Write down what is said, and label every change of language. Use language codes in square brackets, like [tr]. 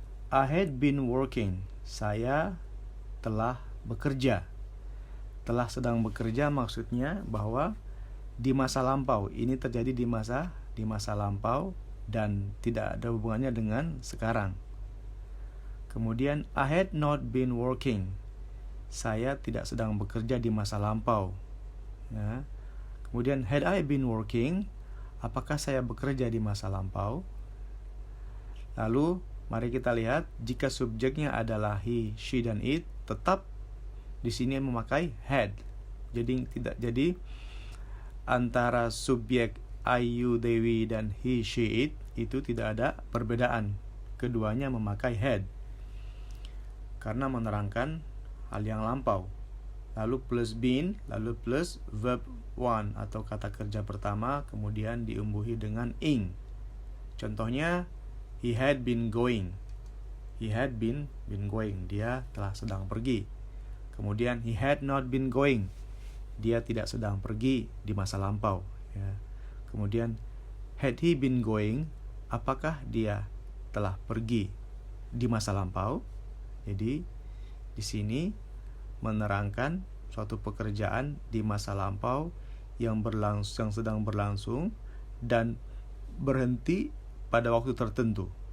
[en] I had been working. [id] Saya telah bekerja. Telah sedang bekerja maksudnya bahwa di masa lampau. Ini terjadi di masa lampau dan tidak ada hubungannya dengan sekarang. Kemudian [en] I had not been working. [id] Saya tidak sedang bekerja di masa lampau. Ya. Kemudian [en] had I been working? [id] Apakah saya bekerja di masa lampau? Lalu mari kita lihat, jika subjeknya adalah he, she, dan it, tetap di sini memakai had. Jadi antara subjek I, you, they, we, dan he, she, it itu tidak ada perbedaan. Keduanya memakai had karena menerangkan hal yang lampau. Lalu plus been, lalu plus verb one atau kata kerja pertama, kemudian diumbuhi dengan ing. [en] Contohnya, he had been going. He had been going. [id] Dia telah sedang pergi. Kemudian [en] he had not been going. [id] Dia tidak sedang pergi di masa lampau. Ya. Kemudian [en] had he been going? [id] Apakah dia telah pergi di masa lampau? Jadi di sini menerangkan suatu pekerjaan di masa lampau yang sedang berlangsung dan berhenti pada waktu tertentu.